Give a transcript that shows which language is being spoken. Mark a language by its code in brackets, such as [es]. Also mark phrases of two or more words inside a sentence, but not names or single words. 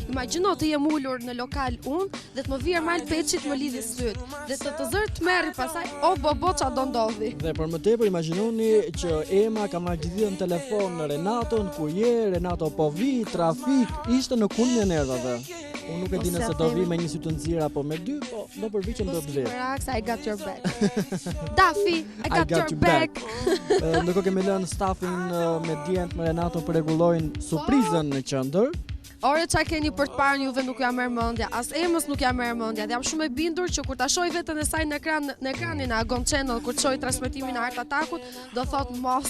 [sq] Imagjino të jem ulur në lokal unë dhe të më vijë Ermal Peçi të më lidhi syt dhe të zër të merri pasaj o bobo ç'a do ndodhi. Dhe për më tepër imagjinoni që Ema ka marrë gjithë në telefon në Renaton, ku je, Renato po vi, trafik, ishte në kulmin e nervave. Unë nuk e di nëse do vi me një sy të nxirr apo me dy, po do përpiqem do të vi. [en] Relax, I got your back. Dafi, I got your back. [sq] Ndërkohë kemi lënë stafin me Dient me Renato për rregullojnë surprizën në qendër. Ore çka keni për të parë juve nuk jam merr mendja, as Emës nuk jam merr mendja. Dhe jam shumë e bindur që kur ta shoh veten e saj në ekranin e Agon Channel kur shoh transmetimin e Art Attackut, do thot mos.